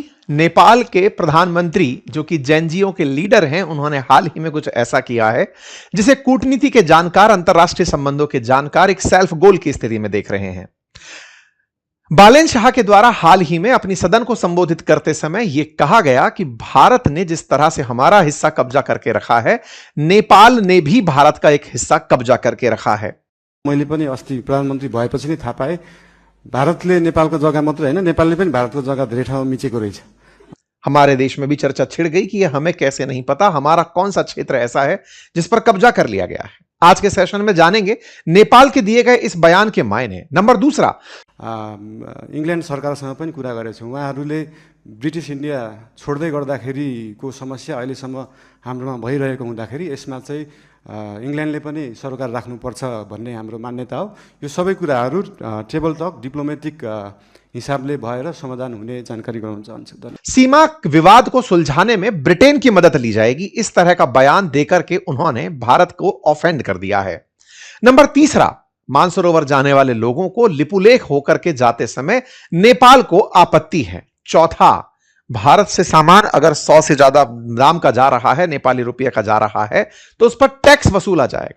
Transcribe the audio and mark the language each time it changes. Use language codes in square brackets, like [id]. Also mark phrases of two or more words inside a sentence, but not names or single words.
[hi] नेपाल के प्रधानमंत्री जो कि जेएनजीओ के लीडर हैं, उन्होंने हाल ही में कुछ ऐसा किया है जिसे कूटनीति के जानकार, अंतरराष्ट्रीय संबंधों के जानकार एक [en] self goal [hi] की स्थिति में देख रहे हैं। बालेन शाह के द्वारा हाल ही में अपनी सदन को संबोधित करते समय यह कहा गया कि भारत ने जिस तरह से हमारा हिस्सा कब्जा करके रखा है, नेपाल ने भी भारत का एक हिस्सा कब्जा करके रखा है। [ne] मैले पनि अस्ति प्रधानमन्त्री भएपछि नै थाहा पाएँ भारतले नेपालको जग्गा मात्र हैन, नेपालले पनि भारतको जग्गा धेरै ठाउँमा मिचेको रहेछ। [hi] हमारे देश में भी चर्चा छिड़ गई कि यह हमें कैसे नहीं पता, हमारा कौन सा क्षेत्र ऐसा है जिस पर कब्जा कर लिया गया है। आज के सेशन में जानेंगे नेपाल के दिए गए इस बयान के मायने। नंबर दूसरा, [ne] इंग्ल्यान्ड सरकारसँग पनि कुरा गरेको छु। उहाँहरूले ब्रिटिश इन्डिया छोड्दै गर्दाखेरिको समस्या अहिलेसम्म हाम्रोमा भइरहेको हुँदाखेरि यसमा चाहिँ इंग्ल्यान्डले पनि सरकार राख्नुपर्छ भन्ने हाम्रो मान्यता हो। यो सबै कुराहरू [en] table talk diplomatic [ne] हिसाबले भएर समाधान हुने जानकारी गराउन चाहन्छु। [hi] सीमा विवाद को सुलझाने में ब्रिटेन की मदद ली जाएगी, इस तरह का बयान देकर के उन्होंने भारत को ऑफेंड कर दिया है। नंबर तीसरा, मानसरोवर जाने वाले लोगों को लिपुलेख होकर के जाते समय नेपाल को आपत्ति है। चौथा, भारत से सामान अगर 100 से ज्यादा दाम का जा रहा है, नेपाली रुपये का जा रहा है, तो उस पर टैक्स वसूला जाएगा।